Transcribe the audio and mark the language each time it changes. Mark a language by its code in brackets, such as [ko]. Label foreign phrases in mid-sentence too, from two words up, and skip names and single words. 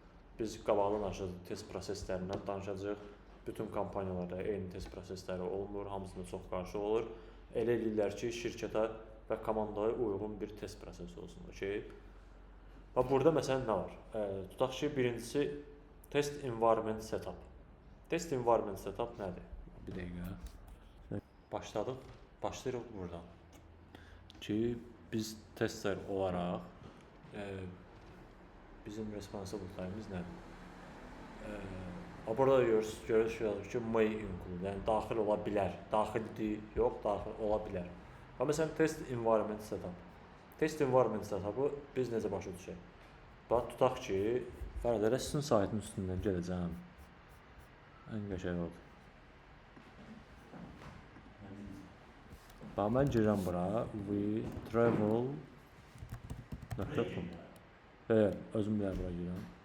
[az] Biz qabaqdan aşağı test proseslərindən danışacağıq. Bütün kompaniyalarda eyni test prosesləri olmur, hamısında çox qarşı olur. Elə eləyirlər ki, şirkətə və komandaya uyğun bir test prosesi olsun, okey? Və burada məsələn nə var? Tutaq ki, birincisi [en] test environment setup. Test environment setup [az] nədir? Bir dəqiqə. Başlayırıq buradan. Ki, biz tester olaraq bizim responsibility'miz nədir? Burada görürsünüz ki, [en] may include, [az] yəni daxil ola bilər. Daxildir, yox, daxil ola bilər. Və məsələn, [en] test environment setup. Test environment setup'ı [az] biz necə başa düşək? Bax, tutaq ki, Fərad elə sizin saytın üstündən gələcəm. Ən qəşəng oldu. Bax, mən girirəm bura, wetravel.com. Özüm bilə bura girirəm.